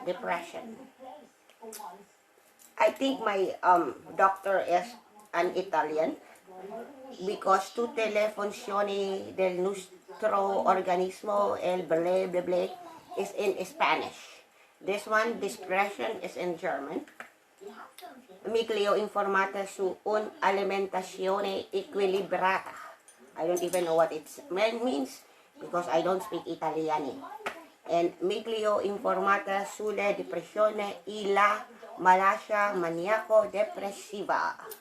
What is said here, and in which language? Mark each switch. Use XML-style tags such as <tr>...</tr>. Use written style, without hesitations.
<en>Depression. I think my doctor is an Italian, because tutte le funzioni del nostro organismo, el bla bla bla, is in Spanish. This one, discretion, is in German.</en> <it>Miglio informata su un'alimentazione equilibrata.</it> <en>I don't even know what it means because I don't speak Italian.</en> <it>And miglio informata sulla depressione e la malattia maniaco-depressiva.</it>